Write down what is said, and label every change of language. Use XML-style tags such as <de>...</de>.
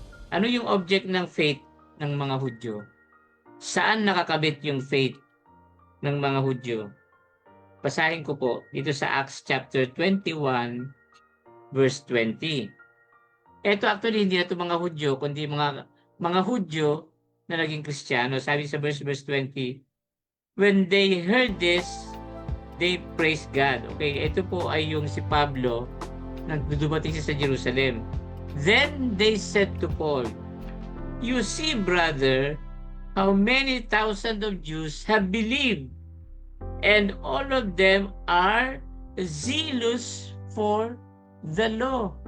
<tl>Ano yung object ng faith ng mga Hudyo? Saan nakakabit yung faith ng mga Hudyo? Basahin ko po dito sa Acts chapter 21 verse 20. Ito actually hindi na ito mga Hudyo, kundi mga Hudyo na naging Kristiyano. Sabi sa verse 20,</tl> <en>when they heard this, they praised God.</en> <tl>Okay, ito po ay yung si Pablo nang dumating siya sa Jerusalem.</tl> <en>Then they said to Paul, you see, brother, how many thousands of Jews have believed, and all of them are zealous for the law.</en>